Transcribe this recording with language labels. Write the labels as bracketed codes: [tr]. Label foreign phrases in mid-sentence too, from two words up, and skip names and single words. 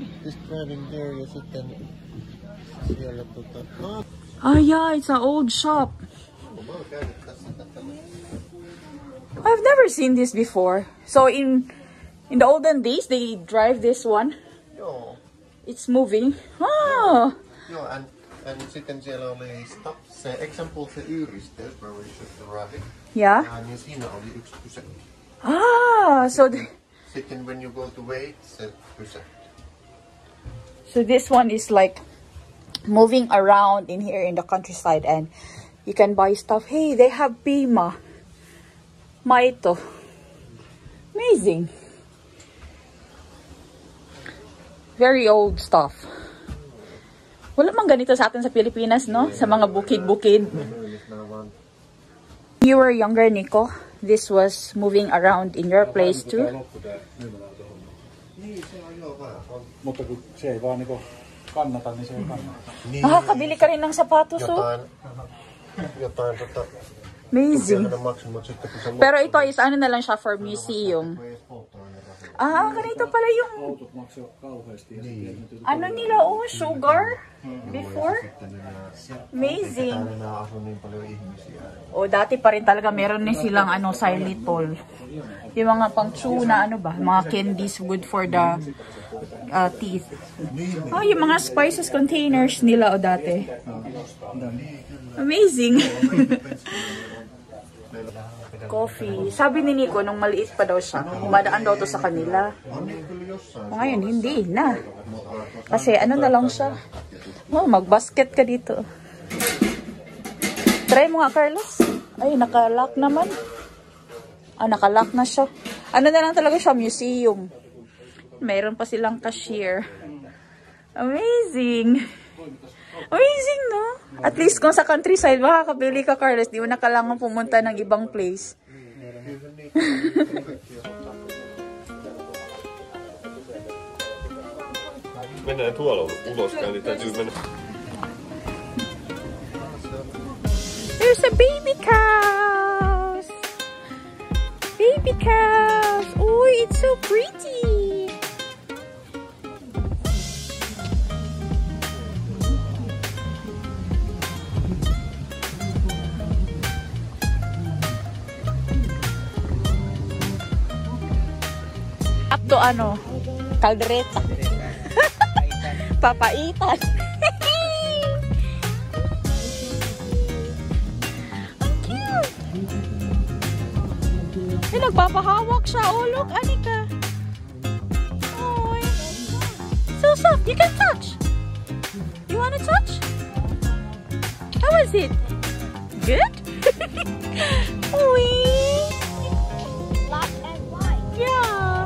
[en] Just driving there, yes, you can see a lot of that. Ah, yeah, it's an old shop. I've never seen this before. So in the olden days, they drive this one. [fi] Ja. [en] It's moving. Ah. [fi] Ja, and sitten siellä oli stop, se example se yhdisteys, [en] where we should arrive. Yeah. [fi] Ja niin siinä oli yksi pysäkki. Ah, [en] Sitten when you go to wait, [fi] se pysäkki. [en] So this one is like moving around in here in the countryside, and you can buy stuff. Hey, they have Pima. Maito. Amazing. Very old stuff. [tl] Wala mang ganito sa atin sa Pilipinas, no? Sa mga bukid-bukid. [en] You were younger, Nico. This was moving around in your place too. [fi] Mutta kun se ei vaan niinku kannata, niin se ei kannata. [tl] Nakakabili ka rin ng sapatos, oh. [fi] Jotain [en] Amazing. [fi] maksun, mutta sitten kun se [tl] Pero ito is ano na lang siya [en] for museum. [tl] Ah, ganito pala yung [fi] Autot maksaa kauheasti. [tl] ano nila, [en] oh, sugar before. Amazing. [fi] asuu niin paljon ihmisiä. [tl] O dati pa rin talaga meron din silang xylitol. Yung mga pang chew na mga candies [en] good for the teeth. [tl] Oh, yung mga [en] spices containers [tl] nila dati. [en] Amazing. Coffee. [tl] Sabi ni Nico, nung maliit pa daw siya, umadaan daw to sa kanila. Ngayon, hindi na. Kasi ano na lang siya. Oh, mag-basket ka dito. Try mo nga, Carlos. Ay, nakalock naman. Ah, nakalock na siya. Ano na lang talaga siya, museum. Mayroon pa silang cashier. [en] Amazing. Amazing, no? [tl] At least kung sa countryside, makakabili ka, Carlos. Di mo na kailangan pumunta ng ibang place. [fi] Mennään tuolla ulospäin, niin täytyy mennä. [en] There's a baby cow. Baby cows. Oh, it's so pretty. Up to caldereta. [tl] Papaitan. Nagpapahawak siya. [en] Oh, look, Anika. Oh, so soft. You can touch. You wanna touch? How was it? Good? Oh, black and white. Yeah.